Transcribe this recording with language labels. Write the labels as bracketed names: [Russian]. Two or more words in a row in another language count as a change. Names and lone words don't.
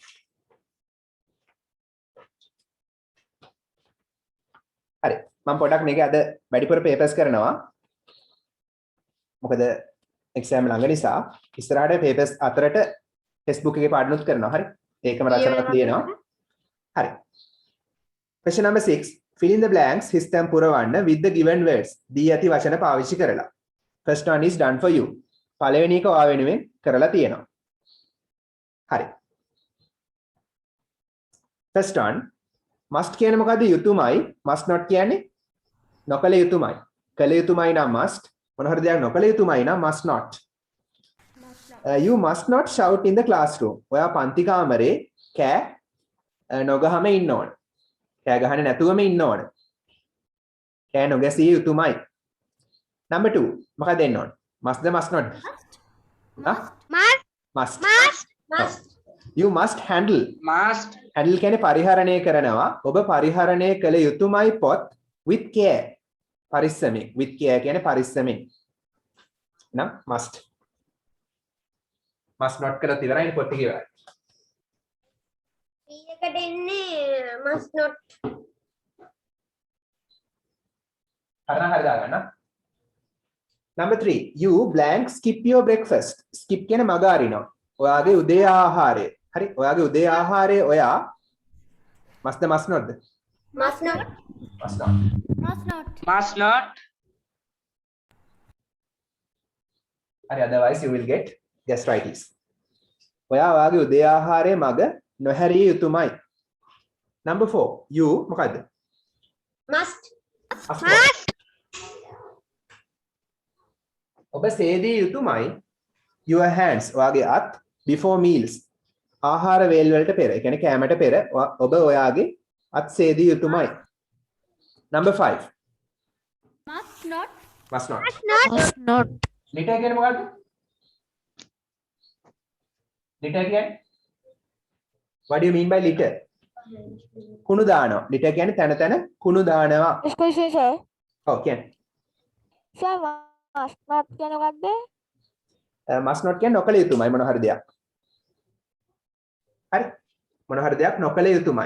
[Sinhala] හරි. මම පොඩක් මේක අද වැඩිපුර papers කරනවා. මොකද exam ළඟ නිසා ඉස්සරහට papers අතරට textbook එකේ පාඩනුත් කරනවා. හරි. ඒකම රචනාවක් ලියනවා. හරි. [English] Question number 6. Fill in the blanks [Sinhala] හිස්තැන් පුරවන්න [English] with the given words. [Sinhala] දී ඇති වචන පාවිච්චි කරලා. [English] First one is done for you. [Sinhala] පළවෙනි එක ඔයා වෙනුවෙන් කරලා තියෙනවා. හරි. [English] First one must [Sinhala] කියන්නේ මොකද්ද? යුතුයමයි. [English] must not [Sinhala] කියන්නේ නොකළ යුතුයමයි. කළ යුතුයමයි නම් must. මොන හරි දෙයක් නොකළ යුතුයමයි නම් [English] must not. You must not shout in the classroom. [Sinhala] ඔයා පන්ති කාමරේ කෑ නොගහම ඉන්න ඕන. කෑ ගහන්නේ නැතුවම ඉන්න ඕන. කෑ නොගැසිය යුතුයමයි. Number 2 මොකක්ද දෙන්න ඕන? [English] must the must not? must. You must handle. Must. [Sinhala] handle කියන්නේ පරිහරණය කරනවා. ඔබ පරිහරණය කළ යුතුයමයි පොත් [English] with care. [Sinhala] පරිස්සමෙන්. [English] with care [Sinhala] කියන්නේ පරිස්සමෙන්. නම් must. [English] must not [Sinhala] කරලා ඉවරයි පොත් එක ඉවරයි. එකට එන්නේ [English] must not. [Sinhala] හරි දාගන්න. [English] Number 3 you blank skip your breakfast. [Sinhala] skip කියන්නේ මග අරිනවා. ඔයාගේ උදේ ආහාරය. හරි. ඔයාගේ උදේ ආහාරය ඔයා [English] must the must not? Must not. must not. Must not. Must not. [Sinhala] හරි. [English] otherwise you will get gastritis. [Sinhala] ඔයා ඔයාගේ උදේ ආහාරය මග නොහැරිය යුතුයමයි. [English] Number 4 you මොකද්ද? Must. [Sinhala] ඔබ සේදිය යුතුයමයි [English] your hands [Sinhala] ඔයාගේ අත් [English] before meals [Sinhala] ආහාර වේල් වලට පෙර. ඒ කියන්නේ කෑමට පෙර ඔබ ඔයාගේ අත් සේදිය යුතුයමයි. [English] Number 5 Must not. must not. must not litter [Sinhala] කියන්නේ මොකද්ද? [English] litter කියන්නේ what do you mean by litter? [Sinhala] කුණු දානවා. litter කියන්නේ තන තන කුණු දානවා. [English] next question sir [Sinhala] ඔව් කියන්නේ sir [English] must not [Sinhala] කියන්නේ මොකක්ද [English] must not [Sinhala] කියන්නේ නොකළ යුතුයමයි මොන හරි දෙයක්. හරි. මොන හරි දෙයක් නොකළ යුතුයමයි.